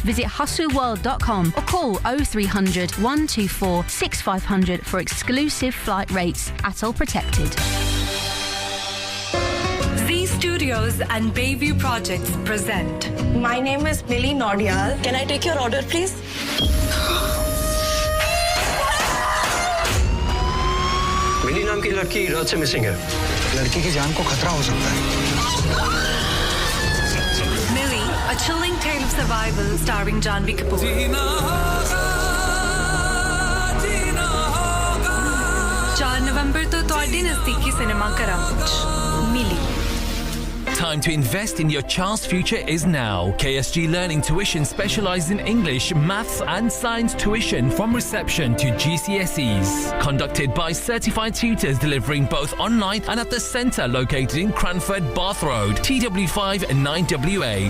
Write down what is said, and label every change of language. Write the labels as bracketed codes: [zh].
[en] Visit hasuworld.com or call 0300 124 6500 for exclusive flight rates at all protected. Z Studios and Bayview Projects present. My name is Millie Nordial. Can I take your order, please? [hi] मिली नाम की लड़की रात से missing है. लड़की की जान को खतरा हो सकता है. [en] Millie, a chilling tale of survival starring Janvi Kapoor. [pa] 4 नवंबर तो ਤੁਹਾਡੇ ਨਜ਼ਦੀਕੀ ਸਿਨੇਮਾ ਘਰਾਂ ਵਿੱਚ. [en] Millie. Time to invest in your child's future is now. KSG Learning Tuition specializes in English, Maths and Science tuition from reception to GCSEs. Conducted by certified tutors delivering both online and at the centre located in Cranford, Bath Road, TW5 9WA.